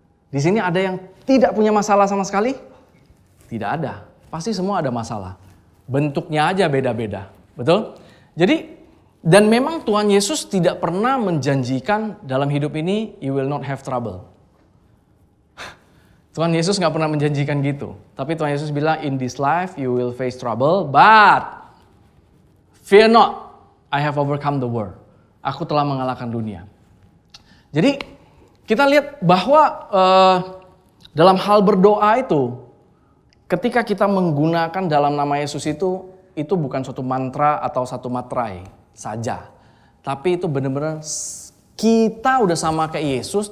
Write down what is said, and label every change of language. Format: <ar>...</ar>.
<id>Di sini ada yang tidak punya masalah sama sekali? Tidak ada. Pasti semua ada masalah. Bentuknya aja beda-beda. Betul? Jadi, dan memang Tuhan Yesus tidak pernah menjanjikan dalam hidup ini,</id> <en>you will not have trouble.</en> <id>Tuhan Yesus gak pernah menjanjikan gitu. Tapi Tuhan Yesus bilang,</id> <en>in this life you will face trouble, but fear not, I have overcome the world.</en> <id>Aku telah mengalahkan dunia. Jadi, kita lihat bahwa dalam hal berdoa itu, ketika kita menggunakan dalam nama Yesus itu bukan suatu mantra atau satu matrai saja. Tapi itu benar-benar kita udah sama kayak Yesus.</id>